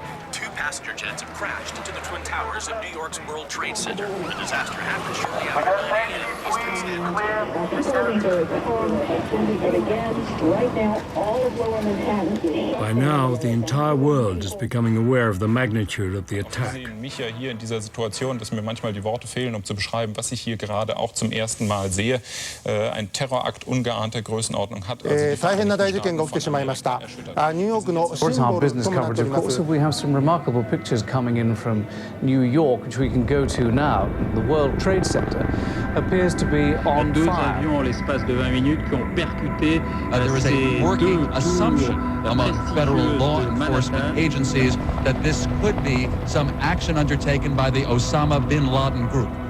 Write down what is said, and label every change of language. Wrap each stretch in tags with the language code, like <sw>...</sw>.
<en>2 passenger jets have crashed into the Twin Towers of New York's World Trade Center. The disaster happened shortly after 9 a.m. Eastern Standard Time. By now, the entire world is becoming aware of the magnitude of the attack.</en> <de>Ich sehe mich ja hier in dieser Situation, dass mir manchmal die Worte fehlen, um zu beschreiben, was ich hier gerade auch zum ersten Mal sehe. Ein Terrorakt ungeahnter Größenordnung hat.</de> <en>For our business coverage, of course, we have some remarkable pictures coming in from New York, which we can go to now. The World Trade Center appears to be on fire. There is a working assumption among federal law enforcement agencies that this could be some action undertaken by the Osama bin Laden group.</en>